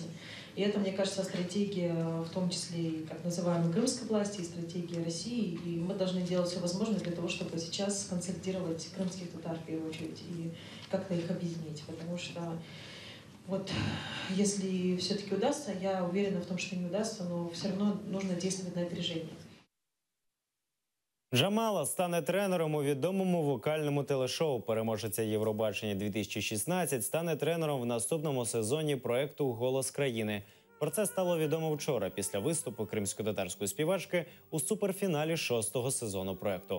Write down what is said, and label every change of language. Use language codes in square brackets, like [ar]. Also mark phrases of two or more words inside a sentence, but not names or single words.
[ru] И это, мне кажется, стратегия, в том числе и так называемой крымской власти, и стратегия России. И мы должны делать все возможное для того, чтобы сейчас консолидировать крымских татар в первую очередь и как-то их объединить. Потому что вот если все-таки удастся, я уверена в том, что не удастся, но все равно нужно действовать на опережение. [uk] Джамала стане тренером у відомому вокальному телешоу. Переможеця Євробачення 2016 стане тренером в наступному сезоні проєкту «Голос країни». Про це стало відомо вчора після виступу кримсько-татарської співачки у суперфіналі 6-го сезону проєкту.